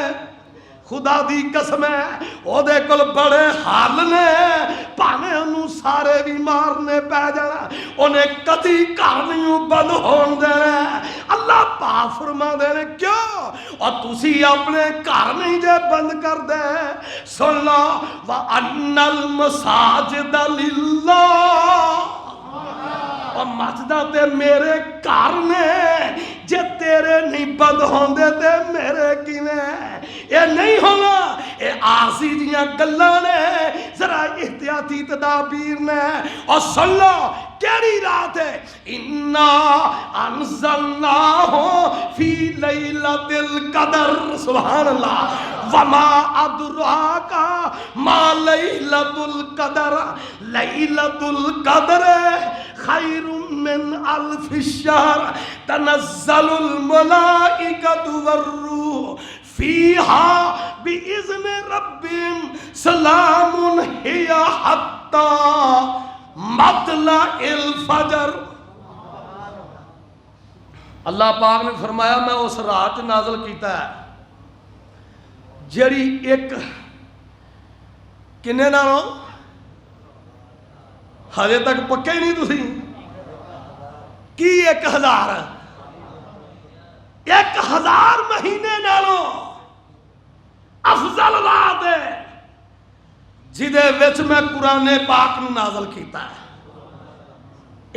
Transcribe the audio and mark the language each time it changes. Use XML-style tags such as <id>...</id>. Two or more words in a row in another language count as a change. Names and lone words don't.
<pa>خدا دی قسم ہے او دے کل بڑے حال نے، پانے انہوں سارے بھی مارنے پی جانا، انہیں کدی گھر نہیں بند ہون دینا۔ اللہ پاک فرما دے نے کیوں؟ اور تسی اپنے گھر نہیں جے بند کر دے، سن لو</pa> <ar>وَأَنَّ الْمَسَاجِدَ لِلَّهِ،</ar> <pa>اور مسجداں تے میرے گھر نے، جے تیرے نہیں بند ہوندے تے میرے کیویں؟ یہ نہیں ہونا، یہ عارضی دیاں گلاں نے، ذرا احتیاطی تدابیر نے۔ اور سن لو کیڑی رات ہے؟</pa> <ar>اِنَّا أَنزَلْنَاهُ فِي لَيْلَةِ الْقَدْرِ، سبحان اللہ، وَمَا أَدْرَاكَ مَا لَيْلَةُ الْقَدْرِ، لَيْلَةُ الْقَدْرِ خَيْرٌ مِّنْ أَلْفِ الشَّهْرِ، تَنَزَّلُ الْمَلَائِكَةُ وَالرُّوحُ فِيهَا بِإِذْنِ رَبِّهِمْ سَلَامٌ هِيَ حَتَّى مَطْلَعِ الْفَجْرِ۔</ar> <pa>اللہ پاک نے فرمایا میں اس رات نازل کیتا ہے جیڑی ایک کنے نالوں ہجے تک پکے ہی نہیں تسی کی 1000 1000 مہینے نالوں افضل رات ہے جدے وچ میں قرآن پاک نو نازل کیتا ہے۔</pa>